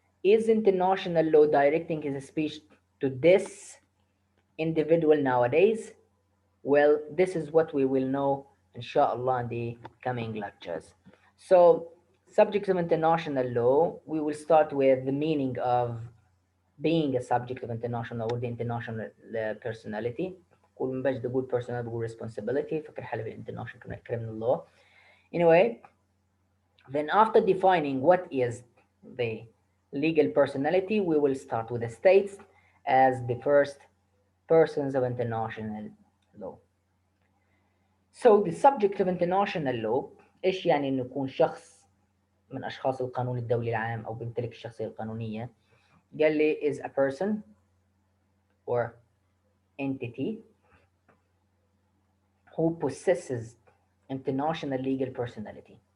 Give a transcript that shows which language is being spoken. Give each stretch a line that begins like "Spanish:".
English: Is international law directing his speech to this individual nowadays? Well, this is what we will know, inshallah, in the coming lectures. So, subjects of international law, we will start with the meaning of being a subject of international or the international personality. كل من بجد بقول personal بقول responsibility فكر حلو international criminal law. Anyway, then after defining what is the legal personality, we will start with the states as the first persons of international law. So the subject of international law
Arabic: ايش يعني انه يكون شخص من اشخاص القانون الدولي العام او بيمتلك الشخصيه القانونيه؟ قال لي
English: is a person or entity who possesses international legal personality.